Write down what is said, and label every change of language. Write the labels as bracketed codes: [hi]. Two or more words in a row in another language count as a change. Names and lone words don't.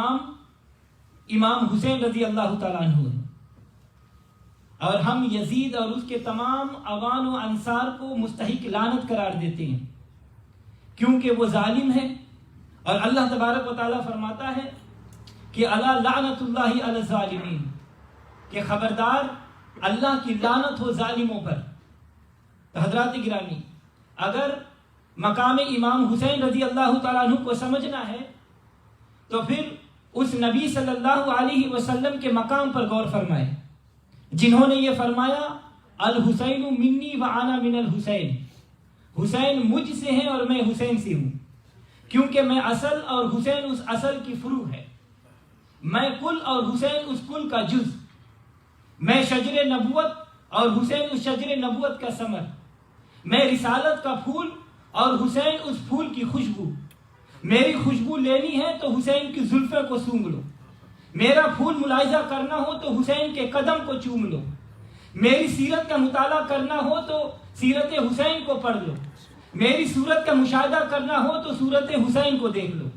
[ur] امام حسین [ar] رضی اللہ تعالیٰ عنہ [ur] ہے، اور ہم یزید اور اس کے تمام اوان و انصار کو مستحق لعنت قرار دیتے ہیں، کیونکہ وہ ظالم ہے، اور اللہ تبارک و تعالیٰ فرماتا ہے کہ [ar] الا لعنت اللہ علی الظالمین، [ur] کہ خبردار اللہ کی لعنت ہو ظالموں پر۔ تو حضرات گرامی، اگر مقام امام حسین [ar] رضی اللہ تعالیٰ عنہ [ur] کو سمجھنا ہے تو پھر اس نبی [ar] صلی اللہ علیہ وسلم [ur] کے مقام پر غور فرمائے جنہوں نے یہ فرمایا الحسین [ar] منی و انا من الحسین، [ur] حسین مجھ سے ہیں اور میں حسین سے ہوں، کیونکہ میں اصل اور حسین اس اصل کی فروع ہے، میں کل اور حسین اس کل کا جز، میں شجر نبوت اور حسین اس شجر نبوت کا ثمر، میں رسالت کا پھول اور حسین اس پھول کی خوشبو، میری خوشبو لینی ہے تو حسین کی زلفیں کو سونگھ لو، میرا پھول ملاحظہ کرنا ہو تو حسین کے قدم کو چوم لو، میری سیرت کا مطالعہ کرنا ہو تو سیرت حسین کو پڑھ لو، میری صورت کا مشاہدہ کرنا ہو تو صورت حسین کو دیکھ لو۔